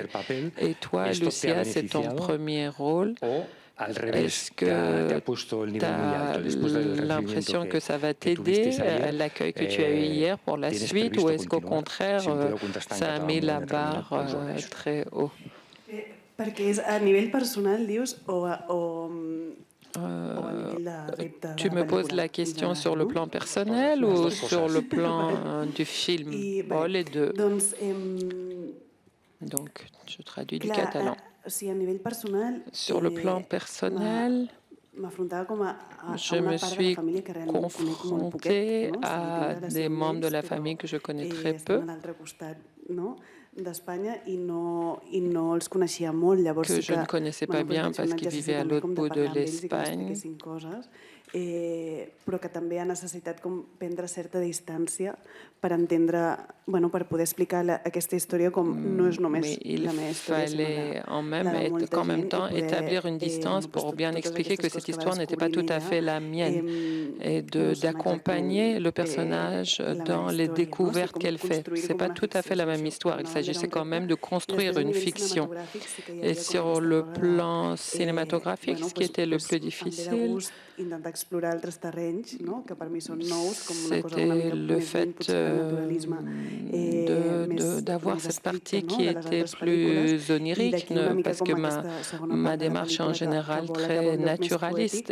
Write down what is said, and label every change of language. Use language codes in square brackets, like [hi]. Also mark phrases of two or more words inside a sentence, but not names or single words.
[fr] Et toi, Lucia, c'est ton premier rôle. Est-ce que tu as l'impression que ça va t'aider, l'accueil que tu as eu hier pour la suite, ou est-ce qu'au contraire, ça a mis la barre très haut? [ca] Perquè és a nivell personal, dius, [fr] Tu me poses la question sur le plan personnel ou sur le plan du film? Oh, les deux. Donc, je traduis du catalan. Sur le plan personnel, je me suis confrontée à des membres de la famille que je connais très peu, que je ne connaissais pas bien parce qu'ils vivaient à l'autre bout de l'Espagne. [ca] Però que també ha necessitat com prendre certa distància per entendre, bueno, per poder explicar aquesta història com no és només la meva història, [fr] en même temps établir une distance pour bien expliquer que cette histoire n'était pas tout à fait la mienne et d'accompagner le personnage dans les découvertes qu'elle fait. C'est pas tout à fait la même histoire. Il s'agissait quand même de construire une fiction. Et sur le plan cinématographique, ce qui était le plus difficile, c'était le fait d'avoir cette partie qui était plus onirique, parce que ma démarche est en général très naturaliste.